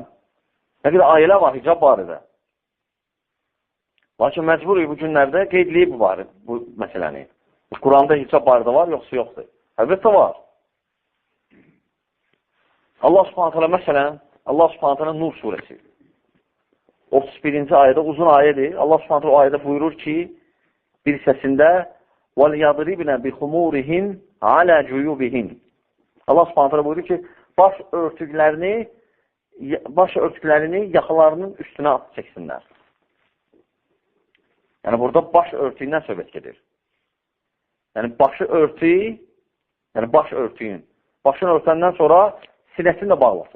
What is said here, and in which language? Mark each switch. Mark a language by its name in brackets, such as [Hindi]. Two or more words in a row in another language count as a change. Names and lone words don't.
[Azerbaijani] Nə qədər ayələr var hicab barədə. Lakin məcburuq bu günlərdə qeydləyib bu məsələni. Quranda hicab barədə var, yoxsa yoxdur. Əlbəttə var. Allah subhanətələ məsələn, Allah subhanətələ Nur surəsi 31-ci ayədə uzun ayədir. Allah subhanətələ o ayədə buyurur ki, bir səsində [Arabic] وَلْيَضْرِبْنَ بِخُمُورِهِنْ عَلَى جُيُوبِهِنْ [Azerbaijani] Allah subhanətələ buyurur ki, baş örtüklərini yaxalarının üstünə çəksinlər. Yəni, burada baş örtüyündən söhbət gedir. Yəni, baş örtüyün, başını örtəndən sonra sinəsini də bağlasın.